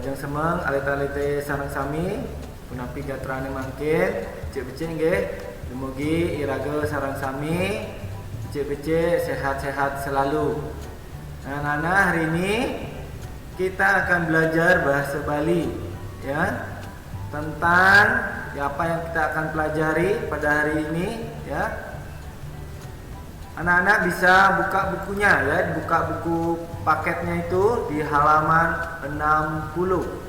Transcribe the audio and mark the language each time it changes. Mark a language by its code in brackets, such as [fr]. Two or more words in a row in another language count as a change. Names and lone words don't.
[ban] semeng alit-alite sareng sami punapi gatrane mangkin becik-becik nggih dumugi iraga sareng sami becik-becik [id] sehat-sehat selalu. Nah, anak-anak, hari ini kita akan belajar bahasa Bali ya, tentang apa yang kita akan pelajari pada hari ini ya. Anak-anak bisa buka bukunya ya, buka buku paketnya itu di halaman 60.